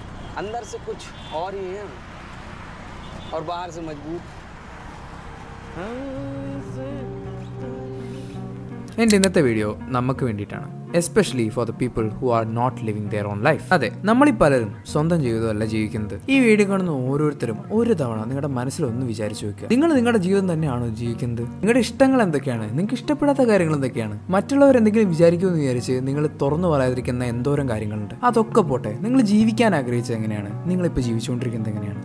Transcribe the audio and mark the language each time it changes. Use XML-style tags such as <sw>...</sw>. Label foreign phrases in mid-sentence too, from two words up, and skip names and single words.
<hi>अंदर से कुछ और ही है और बाहर से मजबूत.</hi> <ml>എൻ്റെ ഇന്നത്തെ വീഡിയോ നമുക്ക് വേണ്ടിയിട്ടാണ്,</ml> <en>especially for the people who are not living their own life.</en> <ml>അതെ, നമ്മളീ പലരും സ്വന്തം ജീവിതമല്ല ജീവിക്കുന്നത്. ഈ വീഡിയോ കാണുന്ന ഓരോരുത്തരും ഒരു തവണ നിങ്ങളുടെ മനസ്സിലൊന്ന് വിചാരിച്ചു വെക്കുക, നിങ്ങൾ നിങ്ങളുടെ ജീവിതം തന്നെയാണോ ജീവിക്കുന്നത്? നിങ്ങളുടെ ഇഷ്ടങ്ങൾ എന്തൊക്കെയാണ്? നിങ്ങൾക്ക് ഇഷ്ടപ്പെടാത്ത കാര്യങ്ങൾ എന്തൊക്കെയാണ്? മറ്റുള്ളവർ എന്തെങ്കിലും വിചാരിക്കുമെന്ന് വിചാരിച്ച് നിങ്ങൾ തുറന്നു പറയാതിരിക്കുന്ന എന്തോരം കാര്യങ്ങളുണ്ട്. അതൊക്കെ പോട്ടെ, നിങ്ങൾ ജീവിക്കാൻ ആഗ്രഹിച്ചത് എങ്ങനെയാണ്? നിങ്ങളിപ്പോൾ ജീവിച്ചുകൊണ്ടിരിക്കുന്നത് എങ്ങനെയാണ്?</ml>